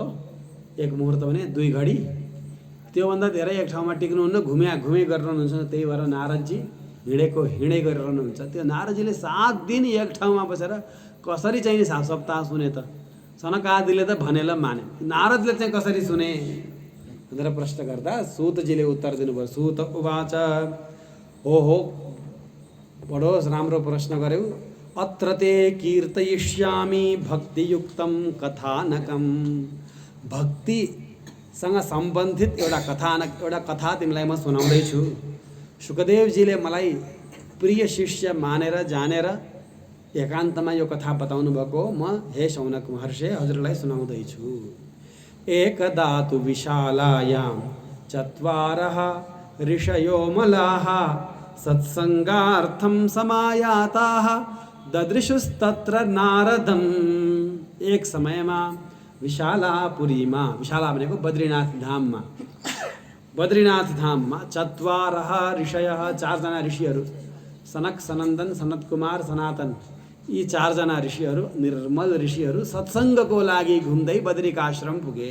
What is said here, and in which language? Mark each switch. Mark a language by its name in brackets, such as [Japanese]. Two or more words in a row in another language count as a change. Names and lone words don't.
[Nepali] एक मुहुर्त भने 2 घडी, त्योभन्दा धेरै एक ठाउँमा टिक्नुहुन्न, घुमे गरिरहनुहुन्छ। त्यही भएर नारदजी हिँडै गरिरहनुहुन्छ। त्यो नारदजीले 7 दिन एक ठाउँमा बसेर कसरी चाहिँ सप्ताह सुने त? सनकादिले त भनेर माने, नारदले चाहिँ कसरी सुने भनेर प्रश्न गर्दा सूतजीले उत्तर दिनुभयो। [Sanskrit] सूत उवाच, [Nepali] हो बडो राम्रो प्रश्न गर्यौ। [Sanskrit] अत्र ते कीर्तयिष्यामि भक्तियुक्तं कथानकं। [Nepali] भक्तिसँग सम्बन्धित एउटा कथा तिमीलाई म सुनाउँदैछु। सुखदेवजीले मलाई प्रिय शिष्य मानेर जानेर एकान्तमा यो कथा बताउनु भएको। म हे शौनक महर्षि हजुरलाई सुनाउँदैछु। [Sanskrit] एकदा तु विशालायां चत्वारः ऋषयो मलाः सत्सङ्गार्थं समायाताः ददृशुस्तत्र नारदम्। [Nepali] एक समयमा विशालापुरीमा, विशाला भनेको बद्रीनाथ धाममा 4 ऋषयः 4 जना ऋषिहरू, सनक सनन्दन सनत कुमार सनातन, यी 4 जना ऋषिहरू निर्मल ऋषिहरू सत्सङ्गको लागि घुम्दै बद्रिकाश्रम पुगे।